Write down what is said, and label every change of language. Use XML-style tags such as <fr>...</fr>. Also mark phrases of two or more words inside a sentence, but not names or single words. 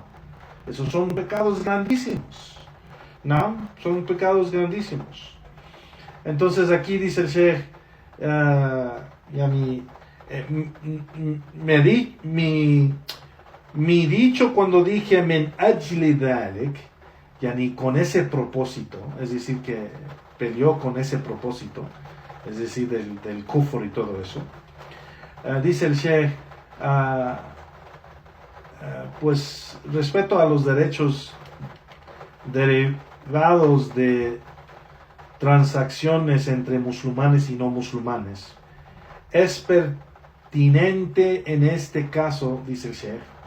<es>Esos son pecados grandísimos, ¿no? Son pecados grandísimos. Entonces aquí dice el Sheikh, mi dicho cuando dije</es> <ar>من أجل ذلك,</ar> <es>con ese propósito, es decir, que peleó con ese propósito, es decir, del kufr y todo eso, dice el Sheikh, pues respecto a los derechos derivados de transacciones entre musulmanes y no musulmanes, es pertinente en este caso, dice el Sheikh,</es>